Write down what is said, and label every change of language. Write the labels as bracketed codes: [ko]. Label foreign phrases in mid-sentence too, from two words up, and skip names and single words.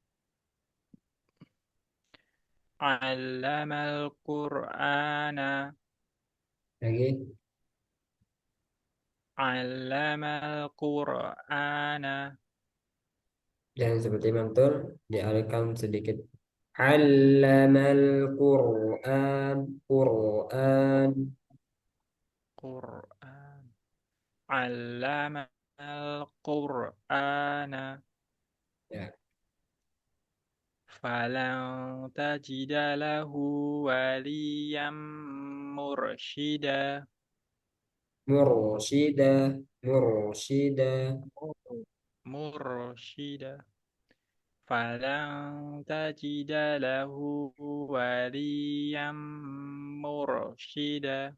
[ar] علم القرآن. [id] Lagi. [ar] علم القرآن. [id] Jangan seperti mantul, dialihkan sedikit. [ar] علم القرآن القرآن. القرآن علم القرآن. [id] Ya, [ar] فلن تجد له وليا مرشدا. مرشدا مرشدا. Mursyida. فلن تجد له وليا مرشدا.